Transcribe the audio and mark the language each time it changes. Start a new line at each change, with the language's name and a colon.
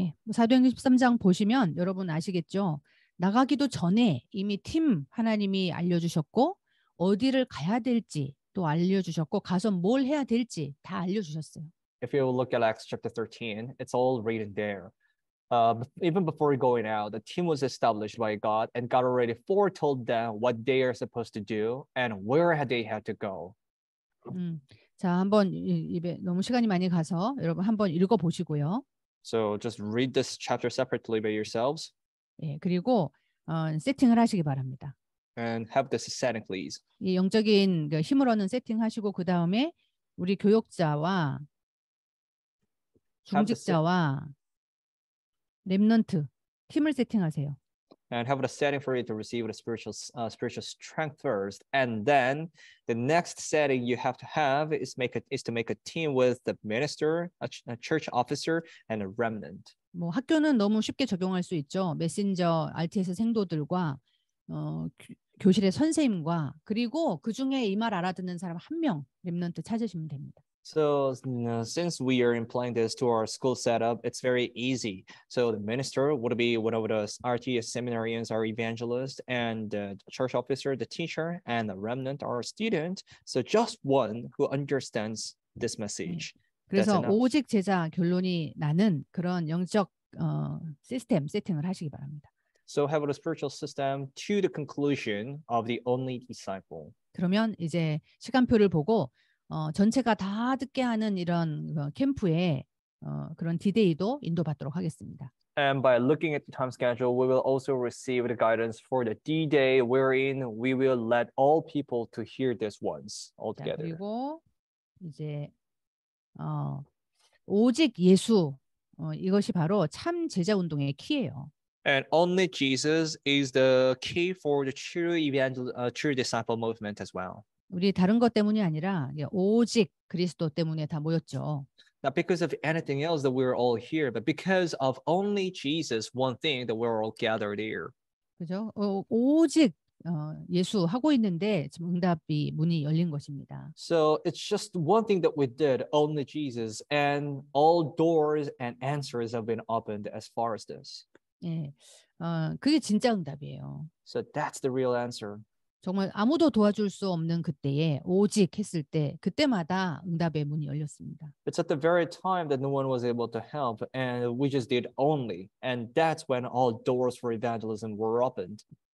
Korean: 예, 사도행전 13장 보시면 여러분 아시겠죠? 나가기도 전에 이미 팀 하나님이 알려주셨고 어디를 가야 될지 또 알려주셨고 가서 뭘 해야 될지 다 알려주셨어요.
English: If you look at Acts chapter 13, it's all written there. Even before going out, the team was established by God, and God already foretold them what they are supposed to do and where they had to go.
Korean: 자, 한번 입에 너무 시간이 많이 가서 여러분 한번 읽어 보시고요.
English: So just read this chapter separately by yourselves.
Korean: 예, 그리고 세팅을 하시기 바랍니다.
English: And have this setting, please.
Korean: 이 영적인 힘을 얻는 세팅하시고 그 다음에 우리 교역자와 중직자와 렘넌트 팀을 세팅하세요.
English: And have a setting for you to receive the spiritual strength first, and then the next setting you have to have is to make a team with the minister, a church officer, and a remnant.
Korean: 뭐 학교는 너무 쉽게 적용할 수 있죠. 메신저, RTS 생도들과 교실의 선생님과 그리고 그 중에 이 말 알아듣는 사람 한 명 렘넌트 찾으시면 됩니다.
English: So since we are implying this to our school setup, it's very easy. So the minister would be one of the RTS seminarians, our evangelist, and the church officer, the teacher, and the remnant, our student. So just one who understands this message.
Korean: 그래서 오직 제자 결론이 나는 그런 영적 세팅을 하시기 바랍니다.
English: So have a spiritual system to the conclusion of the only disciple.
Korean: 그러면 이제 시간표를 보고 전체가 다 듣게 하는 이런 캠프에 그런 디데이도 인도받도록 하겠습니다.
English: And by looking at the time schedule, we will also receive the guidance for the D-Day, wherein we will let all people to hear this once
Korean: 자,
English: altogether.
Korean: 그리고 이제 오직 예수 이것이 바로 참 제자 운동의 키예요.
English: And only Jesus is the key for the true disciple movement as well.
Korean: 우리 다른 것 때문이 아니라 오직 그리스도 때문에 다 모였죠.
English: Not because of anything else that we're all here, but because of only Jesus, one thing that we're all gathered here.
Korean: 그죠? 오직 예수 하고 있는데 지금 응답이 문이 열린 것입니다.
English: So it's just one thing that we did, only Jesus, and all doors and answers have been opened as far as this.
Korean: 예, 그게 진짜 응답이에요.
English: So that's the real answer.
Korean: 정말 아무도 도와줄 수 없는 그때에 오직 했을 때 그때마다 응답의 문이 열렸습니다.
English: It's at the very time that no one was able to help, and we just did only, and that's when all doors for evangelism were opened.